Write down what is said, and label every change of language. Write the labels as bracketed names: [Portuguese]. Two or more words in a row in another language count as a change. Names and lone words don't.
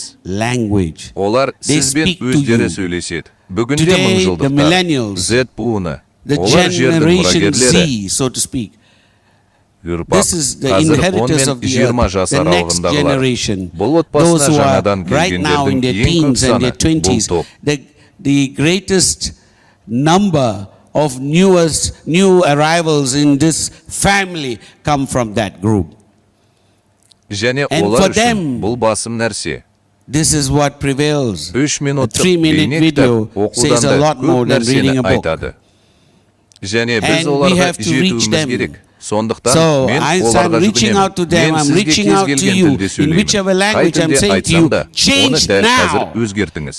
[Kazakh] Олар сізбен өздері сөйлеседі. Бүгінде мыңжылдықта Z буыны, олар жердің мұрагерлері. Ұрпақ қазір 10 мен 20 жас аралығындағылар. Бұл отбасына жаңадан келгендердің ең көп саны бұл топ. [English] The greatest number of new arrivals in this family come from that group. [Kazakh] Және олар үшін бұл басым нәрсе. [English] This is what prevails. [Kazakh] 3 минуттық бейне кітап оқудан да көп нәрсені айтады. Және біз оларға жетуіміз керек. Сондықтан мен оларға жүгінемін. Мен сізге кез келген тілде сөйлеймін. Қай тілде айтсам да, оны дәл қазір өзгертіңіз.